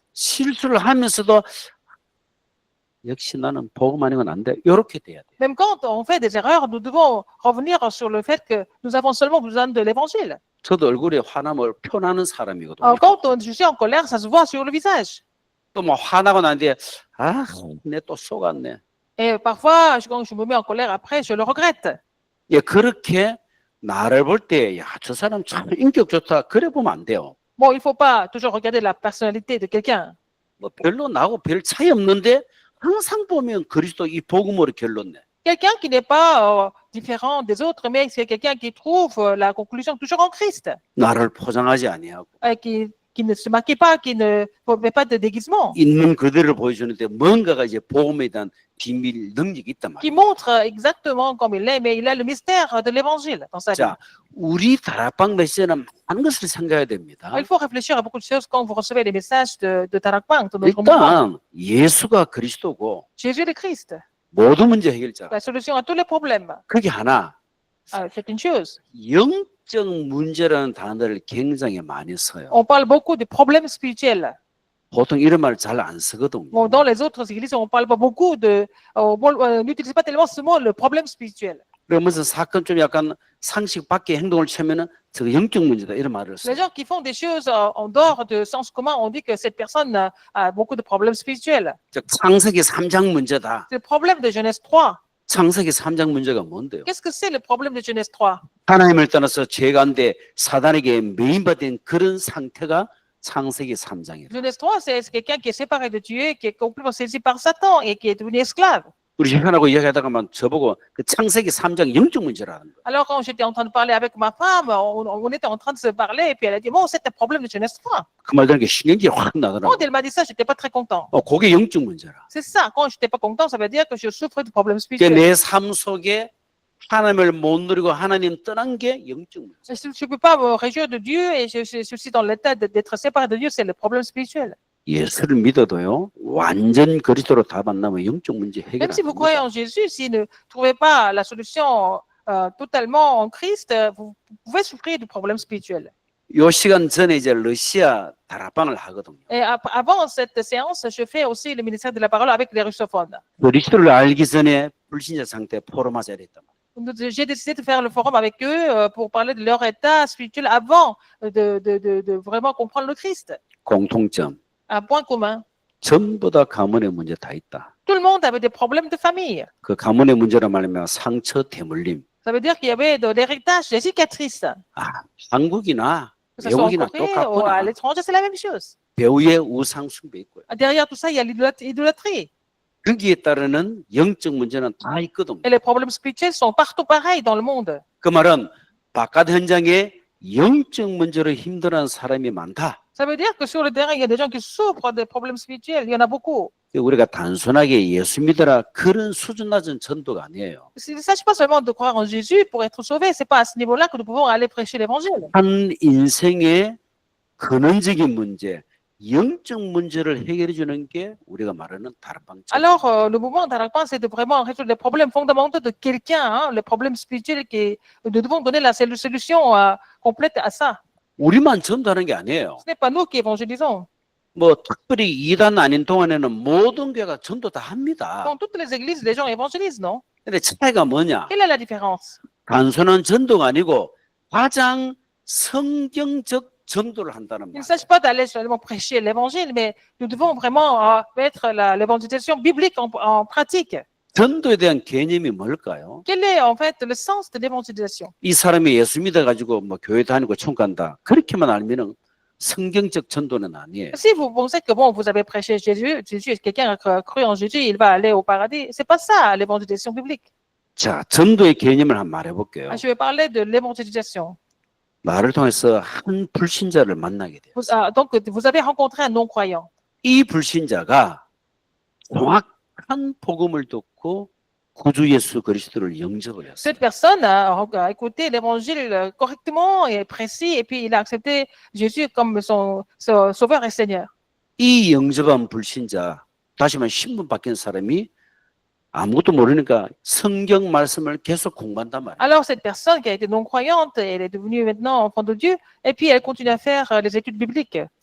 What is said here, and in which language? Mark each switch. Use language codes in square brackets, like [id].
[ko] 실수를 하면서도 역시 나는 복음 아니면 안 돼. 이렇게 돼야 돼. [fr] Même quand on fait des erreurs, nous devons revenir sur le fait que nous avons seulement besoin de l'évangile. [ko] 저도 얼굴에 화남을 표나는 사람이거든요. [fr] Alors, quand je suis en colère, ça se voit sur le visage. [ko] 또 뭐 화나고 난 뒤에 내 또 속았네. [fr] Et parfois, quand je me mets en colère après, je le regrette. [ko] 예, 그렇게 나를 볼 때, 야, 저 사람 참 인격 좋다. 그래 보면 안 돼요. [fr] Bon, il ne faut pas toujours regarder la personnalité de quelqu'un. [ko] 뭐 별로 나하고 별 차이 없는데 항상 보면 그리스도 이 복음으로 결론 내. [fr] Quelqu'un qui n'est pas différent des autres, mais c'est quelqu'un qui trouve la conclusion toujours en Christ. [ko] 나를 포장하지 아니하고 [fr] Qui ne se maquille pas, qui ne met pas de déguisement. [ko] 있는 그대로 보여주는데 뭔가가 이제 복음에 대한 비밀 능력이 있단 [fr] Qui montre exactement comme il est, mais il a le mystère de l'évangile dans sa vie. [ko] 자, 우리 다락방 메시지는 많은 것을 생각해야 됩니다. [fr] Il faut réfléchir à beaucoup de choses quand vous recevez les messages de Tarakpang, de notre mouvement. [ko] 일단 예수가 그리스도고 [fr] Jésus le Christ, [ko] 모든 문제 해결자. [fr] la solution à tous les problèmes. [ko] 그게 하나, [fr] C'est une chose. [ko] 영적 문제라는 단어를 굉장히 많이 써요. [fr] On parle beaucoup de problèmes spirituels. [ko] 보통 이런 말 잘 안 쓰거든요. [fr] Bon, dans les autres églises, on parle pas beaucoup on n'utilise pas tellement ce mot, le problème spirituel. [ko] 그러면서 사건 좀 약간 상식 밖의 행동을 취하면은 저 영적 문제다 이런 말을 [fr] Les gens qui font des choses en dehors de sens commun, on dit que cette personne a beaucoup de problèmes spirituels. [ko] 즉 창세기 3장 문제다. [fr] C'est le problème de Genèse 3. [ko] 창세기 3장 문제가 뭔데요? [fr] Qu'est-ce que c'est le problème de Genèse 3? [ko] 하나님을 떠나서 죄 가운데 사단에게 매인받은 그런 상태가 창세기 3장이에요. [fr] Genèse 3, c'est quelqu'un qui est séparé de Dieu, qui est complètement saisi par Satan et qui est devenu esclave. [ko] 우리 형하고 이야기하다가만 저보고 그 창세기 3장 영적 문제라는 거예요. [fr] Alors, quand j'étais en train de parler avec ma femme, on était en train de se parler et puis elle a dit, bon, c'est un problème de Genèse 3. [ko] 그 말 들으니까 신경질이 확 나더라고요. [fr] Quand elle m'a dit ça, j'étais pas très content. [ko] 그게 영적 문제라. [fr] C'est ça, quand j'étais pas content, ça veut dire que je souffre de problèmes [ko] 그러니까 [fr] spirituels. [ko] 내 삶 속에 하나님을 못 누리고 하나님 떠난 게 영적 문제. [fr] Je ne peux pas me réjouir de Dieu et je suis dans l'état d'être séparé de Dieu, c'est le problème spirituel. [ko] 예수를 믿어도요. 완전 그리스도로 답 안 나면 영적 문제 해결 [fr] Même si vous croyez [ko] 됩니다. [fr] en Jésus, si vous ne trouvez pas la solution totalement en Christ, vous pouvez souffrir du problème spirituel. [ko] 요 시간 전에 이제 러시아 다락방을 하거든요. [fr] Et avant cette séance, je fais aussi le ministère de la parole avec les russophones. [ko] 그리스도를 알기 전에 불신자 상태 포럼하자 했단 말이에요. [fr] J'ai décidé de faire le forum avec eux pour parler de leur état spirituel avant de vraiment comprendre le Christ. [ko] 공통점. [fr] Un point commun. [ko] 전부 다 가문의 문제 다 있다. [fr] Tout le monde avait des problèmes de famille. [ko] 그 가문의 문제라 말하면 상처 대물림. [fr] Ça veut dire qu'il y avait de l'héritage, des cicatrices. [ko] 아, 한국이나 [fr] Que ce soit en [ko] 외국이나 [fr] Corée ou [ko] 똑같구나. [fr] à l'étranger, c'est la même chose. [ko] 배우의 우상 숭배 있고요. [fr] Derrière tout ça, il y a l'idolâtrie. [ko] 거기에 따르는 영적 문제는 다 있거든요. [fr] Et les problèmes spirituels sont partout pareils dans le monde. [ko] 그 말은 바깥 현장에 영적 문제로 힘들어하는 사람이 많다. [fr] Ça veut dire que sur le terrain, il y a des gens qui souffrent des problèmes spirituels. Il y en a beaucoup. [ko] 우리가 단순하게 예수 믿어라 그런 수준 낮은 전도가 아니에요. [fr] Il ne s'agit pas seulement de croire en Jésus pour être sauvé. C'est pas à ce niveau-là que nous pouvons aller prêcher l'évangile. [ko] 한 인생의 근원적인 문제, 영적 문제를 해결해 주는 게 우리가 말하는 다락방. [fr] Alors, le mouvement d'Aralpan, c'est de vraiment résoudre les problèmes fondamentaux de quelqu'un, hein, les problèmes spirituels nous devons donner la solution complète à ça. [ko] 우리만 전도하는 게 아니에요. [fr] Ce n'est pas nous qui évangélisons. [ko] 뭐 특별히 이단 아닌 동안에는 모든 교회가 전도 다 합니다. [fr] Dans toutes les églises, les gens évangélisent, non? [ko] 근데 차이가 뭐냐? [fr] Quelle est la différence? [ko] 단순한 전도가 아니고 가장 성경적 전도를 한다는 [fr] Il ne [ko] 말. [fr] s'agit pas d'aller seulement prêcher l'évangile, mais nous devons vraiment mettre l'évangélisation biblique en pratique. [ko] 전도에 대한 개념이 뭘까요? [fr] Quel est en fait le sens de l'évangélisation? [ko] 이 사람이 예수 믿어가지고 뭐 교회 다니고 천국 간다. 그렇게만 알면은 성경적 전도는 아니에요. [fr] Si vous pensez que bon, vous avez prêché Jésus, quelqu'un a cru en Jésus, il va aller au paradis, c'est pas ça l'évangélisation biblique. [ko] 자, 전도의 개념을 한번 말해볼게요. [fr] Je vais parler de l'évangélisation. [ko] 나를 통해서 한 불신자를 만나게 돼요. [fr] Donc, vous avez rencontré un non-croyant. [ko] 이 불신자가 정확한 복음을 듣고 구주 예수 그리스도를 영접을 했어요. [fr] Cette personne a écouté l'évangile correctement et précis, et puis il a accepté Jésus comme son sauveur et Seigneur. [ko] 이 영접한 불신자, 다시 말해 신분 바뀐 사람이 아무것도 모르니까 성경 말씀을 계속 공부한단 말이에요. [fr] Alors, cette personne qui a été non-croyante, elle est devenue maintenant enfant de Dieu, et puis elle continue à faire les études bibliques